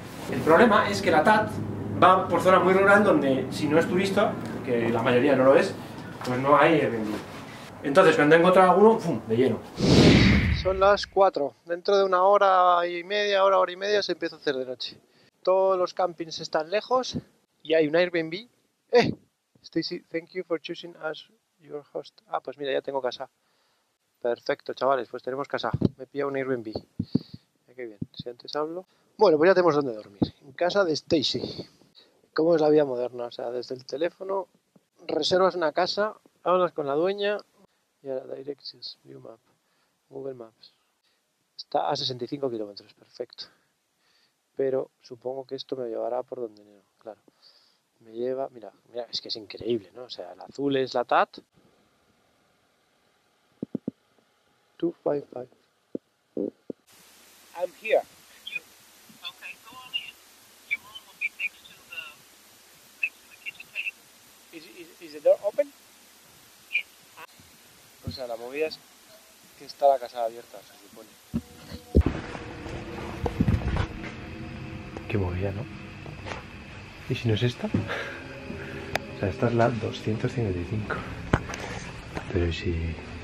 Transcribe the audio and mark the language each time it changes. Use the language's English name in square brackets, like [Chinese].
[Spanish] El problema es que la TAT va por zona muy rural donde, si no es turista, que la mayoría no lo es, pues no hay Airbnb. Entonces, cuando he encontrado alguno, ¡pum!, de lleno. Son las 4. Dentro de una hora y media se empieza a hacer de noche. Todos los campings están lejos y hay un Airbnb. [English] Stacy, thank you for choosing us your host. [Spanish] Ah, pues mira, ya tengo casa. Perfecto, chavales, pues tenemos casa. Me pilla un Airbnb. Qué bien, si antes hablo. Bueno, pues ya tenemos donde dormir. En casa de Stacy. ¿Cómo es la vida moderna? O sea, desde el teléfono reservas una casa, hablas con la dueña y ahora [English] Directions, View Map, [Spanish] Google Maps. Está a 65 kilómetros, perfecto. Pero supongo que esto me llevará por donde no, claro. Me lleva, mira, es que es increíble, ¿no? O sea, el azul es la TAT. 255. [English] I'm here. Okay, go on in. Your room will be next to the kitchen table. Is the door open? Yes. [Spanish] O sea, la movida es que está la casa abierta, se supone. Qué movida, ¿no? ¿Y si no es esta? O sea, esta es la 255. Pero si...